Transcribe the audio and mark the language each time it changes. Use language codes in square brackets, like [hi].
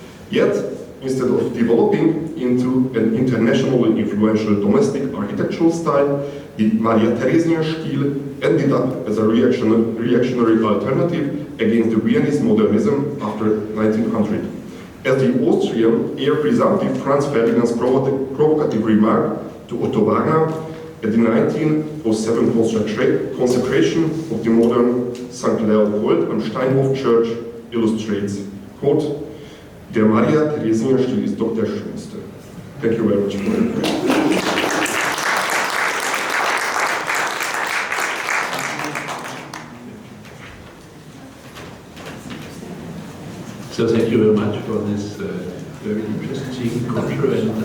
[en] Yet, instead of developing into an internationally influential domestic architectural style, the Maria Theresian style ended up as a reactionary alternative against the Viennese modernism after 1900. As the Austrian heir presumptive Franz Ferdinand's provocative remark to Otto Wagner, and the 1907 consecration of the modern St. [de] Leopold am Steinhof [en] Church illustrates, quote, [de] der Maria Theresienstil ist doch der schönste. [en] Thank you very much for your attention. So thank you very much for this very interesting conference.